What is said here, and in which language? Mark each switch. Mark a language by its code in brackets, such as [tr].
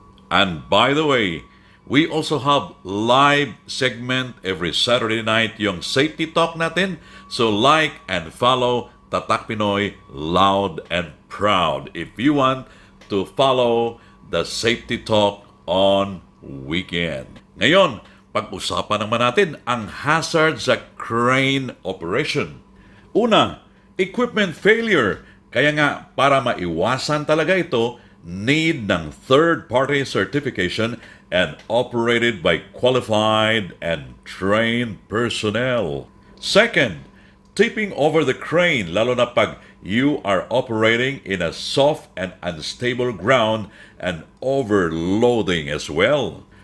[en] And by the way, we also have live segment every Saturday night, [tl] yung safety talk natin. [en] So like and follow Tatak Pinoy Loud and Proud if you want to follow the safety talk on weekend. [tl] Ngayon, pag-usapan naman natin ang hazard sa crane operation. [en] Una, equipment failure. [tl] Kaya nga, para maiwasan talaga ito, [en] need ng third-party certification and operated by qualified and trained personnel. Second, tipping over the crane, [tl] lalo na pag [en] you are operating in a soft and unstable ground, and overloading as well.